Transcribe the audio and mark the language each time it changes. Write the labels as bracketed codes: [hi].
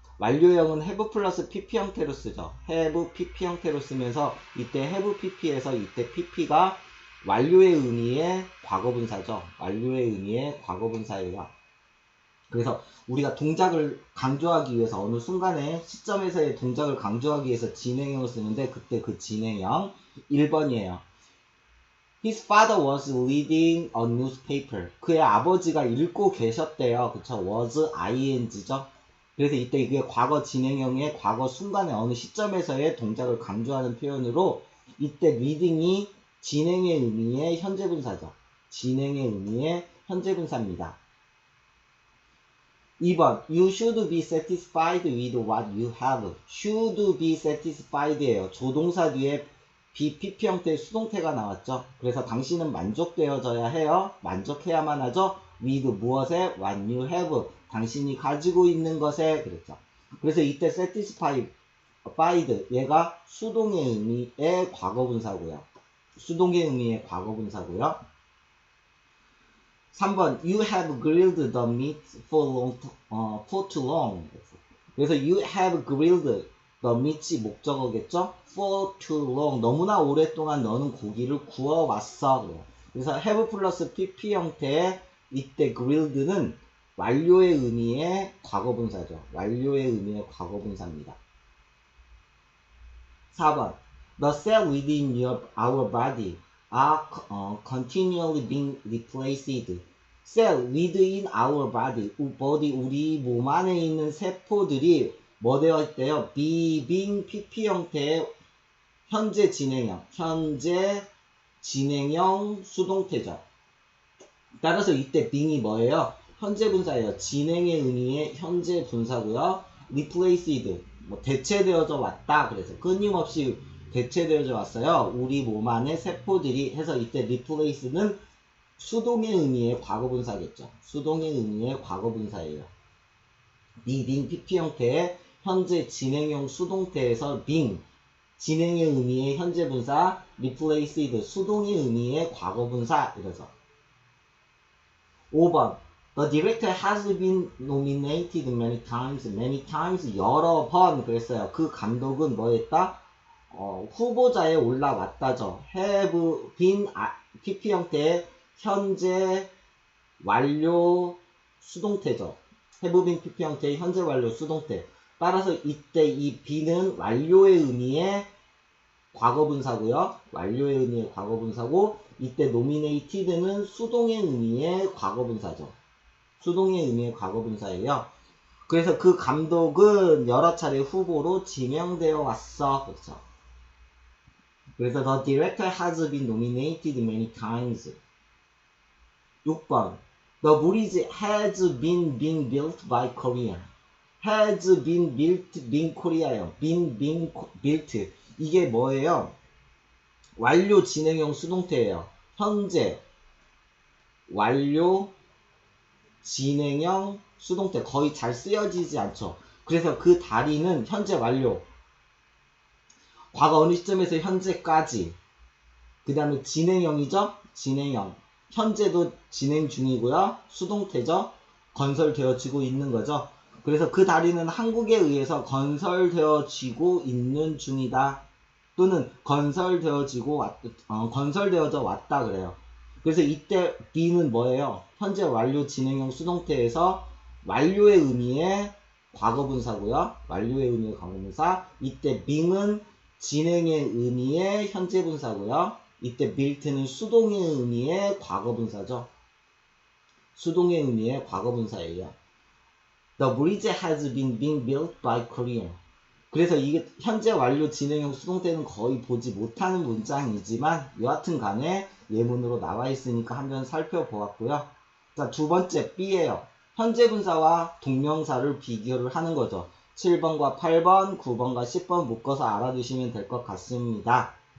[ko] 완료형은 have 플러스 PP 형태로 쓰죠. have PP 형태로 쓰면서 이때 have PP에서 이때 PP가 완료의 의미의 과거분사죠. 완료의 의미의 과거분사예요. 그래서 우리가 동작을 강조하기 위해서 어느 순간에 시점에서의 동작을 강조하기 위해서 진행형을 쓰는데 그때 그 진행형 1번이에요. [en] His father was reading a newspaper. [ko] 그의 아버지가 읽고 계셨대요. 그쵸? was ing죠. 그래서 이때 이게 과거 진행형의 과거 순간의 어느 시점에서의 동작을 강조하는 표현으로 이때 reading이 진행의 의미의 현재분사죠. 진행의 의미의 현재분사입니다. [en] 2번 You should be satisfied with what you have. should be satisfied예요. [ko] 조동사 뒤에 BPP 형태의 수동태가 나왔죠. 그래서 당신은 만족되어져야 해요. 만족해야만 하죠. with 무엇에? [en] what you have. [ko] 당신이 가지고 있는 것에 그랬죠. 그래서 이때 satisfied 얘가 수동의 의미의 과거분사고요. 수동의 의미의 과거분사고요. [en] 3번 You have grilled the meat for too long. [ko] 그래서 [en] You have grilled the meat이 목적어겠죠? For too long. [ko] 너무나 오랫동안 너는 고기를 구워왔어. 그래서 have 플러스 pp 형태의 이때 grilled는 완료의 의미의 과거분사죠. 완료의 의미의 과거분사입니다. [en] 4번 The cells within our body are continually being replaced. Cell within our body, [ko] 우리 몸 안에 있는 세포들이 뭐 되어 있대요? being PP 형태의 현재 진행형 수동태죠. 따라서 이때 being이 뭐예요? 현재 분사예요. 진행의 의미의 현재 분사고요. replaced 대체되어져 왔다. 그래서 끊임없이 대체되어져 왔어요. 우리 몸 안에 세포들이 해서 이때 replace는 수동의 의미의 과거분사겠죠. 수동의 의미의 과거분사예요. being PP 형태의 현재 진행형 수동태에서 being 진행의 의미의 현재 분사, replaced 수동의 의미의 과거분사 이러죠. [en] 5번 The director has been nominated many times [ko] 여러 번 그랬어요. 그 감독은 뭐 했다? 후보자에 올라왔다죠. have been PP 형태의 현재 완료 수동태죠. have been PP 형태의 현재 완료 수동태. 따라서 이때 이 be는 완료의 의미의 과거분사고요. 완료의 의미의 과거분사고 이때 nominated는 수동의 의미의 과거분사죠. 수동의 의미의 과거분사예요. 그래서 그 감독은 여러 차례 후보로 지명되어 왔어. 그렇죠. 그래서 [en] the director has been nominated many times. 6번 The bridge has been being built by Korea. has been built Korea예요. [ko] been built. 이게 뭐예요? 완료 진행형 수동태예요. 현재 완료 진행형 수동태 거의 잘 쓰여지지 않죠. 그래서 그 다리는 현재 완료 과거 어느 시점에서 현재까지 그 다음에 진행형이죠. 진행형 현재도 진행 중이고요. 수동태죠. 건설되어지고 있는 거죠. 그래서 그 다리는 한국에 의해서 건설되어지고 있는 중이다. 또는 건설되어져 왔다 그래요. 그래서 이때 be는 뭐예요? 현재 완료 진행형 수동태에서 완료의 의미의 과거분사고요. 완료의 의미의 과거분사. 이때 being은 진행의 의미의 현재분사고요. 이때 built는 수동의 의미의 과거분사죠. 수동의 의미의 과거분사예요. [en] The bridge has been built by Korea. [ko] 그래서 이게 현재 완료 진행형 수동 때는 거의 보지 못하는 문장이지만 여하튼 간에 예문으로 나와 있으니까 한번 살펴보았고요. 자, 두 번째 B예요. 현재 분사와 동명사를 비교를 하는 거죠. 7번과 8번, 9번과 10번 묶어서 알아두시면 될 것 같습니다.